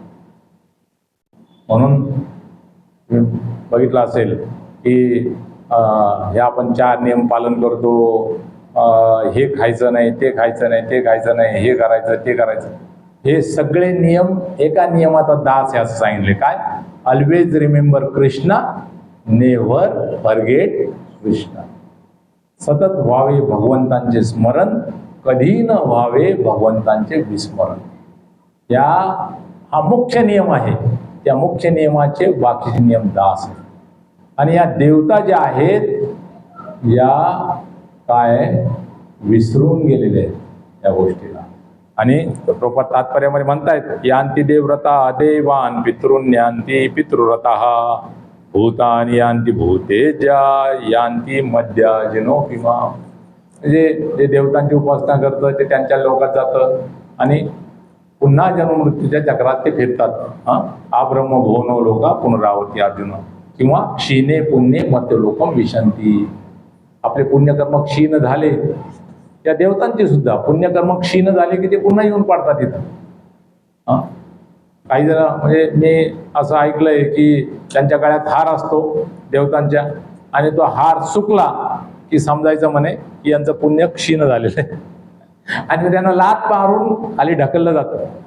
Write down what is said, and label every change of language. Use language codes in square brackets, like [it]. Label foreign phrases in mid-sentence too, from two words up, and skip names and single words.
[mr] म्हणून बघितलं असेल की हे आपण 4 नियम पालन करतो, हे खायचं नाही, ते खायचं नाही, ते खायचं नाही, हे करायचं, ते करायचं. हे सगळे नियम एका नियमाचा दास आहे असं सांगितले. काय? [en] Always remember Krishna, never forget Krishna. [mr] सतत व्हावे भगवंतांचे स्मरण, कधी न व्हावे भगवंतांचे विस्मरण. हा मुख्य नियम आहे. त्या मुख्य नियमाचे बाकीचे नियम दास आहेत. आणि या देवता ज्या आहेत या काय विसरून गेलेले आहेत या गोष्टीला. आणि प्रभुपाद तात्पर्यामध्ये म्हणतायत, [sa] यांती देवव्रता देवान पितृन्यांती पितृव्रतः भूतानि यांती भूतेजा यांती मध्याजिनोपिमा. [mr] म्हणजे जे देवतांची उपासना करतं ते त्यांच्या लोकात जातं आणि पुन्हा जन्ममृत्यूच्या चक्रात ते फिरतात. [sa] आब्रह्म भुवनो लोका पुनरावती अर्जुन, किंवा क्षीणे पुण्ये मर्त्यलोकम विशंती. [mr] आपले पुण्यकर्म क्षीण झाले, त्या देवतांचे सुद्धा पुण्यकर्म क्षीण झाले की ते पुन्हा येऊन पडतात तिथं. काही जण म्हणजे मी असं ऐकलंय की त्यांच्या गळ्यात हार असतो देवतांच्या, आणि तो हार सुकला की समजायचं म्हणे की यांचं पुण्य क्षीण झालेलं आहे, आणि त्यांना लात मारून खाली ढकललं जातं.